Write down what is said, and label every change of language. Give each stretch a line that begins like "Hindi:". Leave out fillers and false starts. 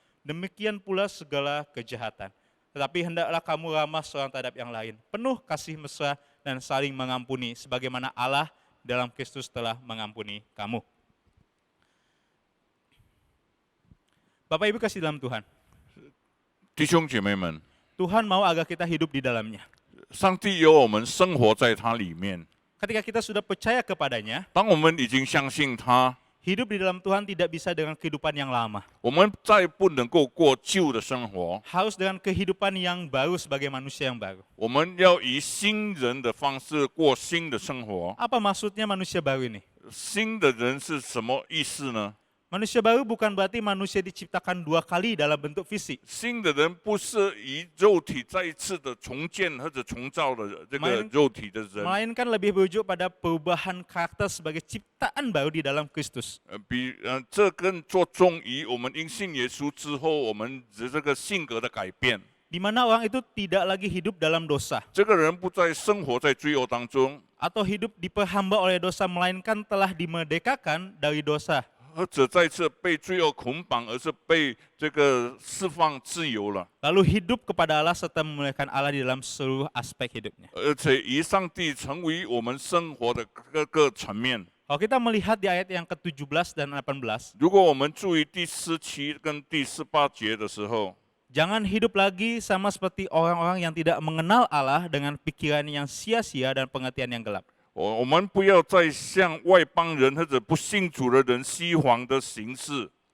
Indonesian: Demikian pula segala kejahatan. Tetapi hendaklah kamu ramah seorang terhadap yang lain, penuh kasih mesra dan saling mengampuni, sebagaimana Allah dalam Kristus telah mengampuni kamu. Bapak Ibu kasih dalam Tuhan,
Chinese: 弟兄姐妹们，
Indonesian: Tuhan mau agar kita hidup di dalamnya.
Chinese: 上帝有我们生活在他里面。
Indonesian: Ketika kita sudah percaya kepadanya,
Chinese: 当我们已经相信他，
Indonesian: hidup di dalam Tuhan tidak bisa dengan kehidupan yang lama.
Chinese: 我们再不能够过旧的生活，
Indonesian: Harus dengan kehidupan yang baru sebagai manusia yang baru.
Chinese: 我们要以新人的方式过新的生活。
Indonesian: Apa maksudnya manusia baru ini?
Chinese: 新的人是什么意思呢？
Indonesian: Manusia baru bukan berarti manusia diciptakan 2 kali dalam bentuk fisik.
Chinese: 新的人不是以肉体再一次的重建或者重造的这个
Indonesian: Main-
Chinese: 肉体的人，
Indonesian: Melainkan lebih berujuk pada perubahan karakter sebagai ciptaan baru di dalam Kristus.
Chinese: 这更着重于我们因信耶稣之后，我们的这个性格的改变。
Indonesian: Di mana orang itu tidak lagi hidup dalam dosa
Chinese: 这个人不再生活在罪恶当中，
Indonesian: atau hidup diperhamba oleh dosa, melainkan telah dimerdekakan dari dosa.
Chinese: 或者再次被罪恶捆绑，而是被这个释放自由了，
Indonesian: Lalu hidup kepada Allah serta memuliakan Allah di dalam seluruh aspek hidupnya.
Chinese: 而且以上帝成为我们生活的各个层面。
Indonesian: Kalau kita melihat di ayat yang ke-17 dan 18,
Chinese: 如果我们注意第17跟第18节的时候，
Indonesian: jangan hidup lagi sama seperti orang-orang yang tidak mengenal Allah dengan pikiran yang sia-sia dan pengertian yang gelap.
Chinese: 我们不要再像外邦人或者不信主的人虚晃的形式。